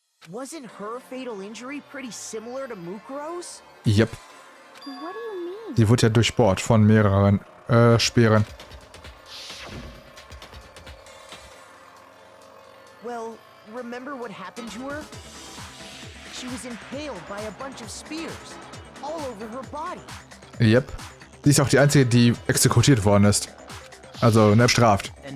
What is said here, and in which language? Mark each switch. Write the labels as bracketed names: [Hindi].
[English] Wasn't her fatal injury pretty similar to Mukuro's? Yep. What do you mean? [German] Die wurde ja durchbohrt von mehreren Speeren. [English] Well, remember what happened to her? She was impaled by a bunch of spears all over her body. Yep. [German] Sie ist auch die einzige, die exekutiert worden ist. Also, ne, bestraft.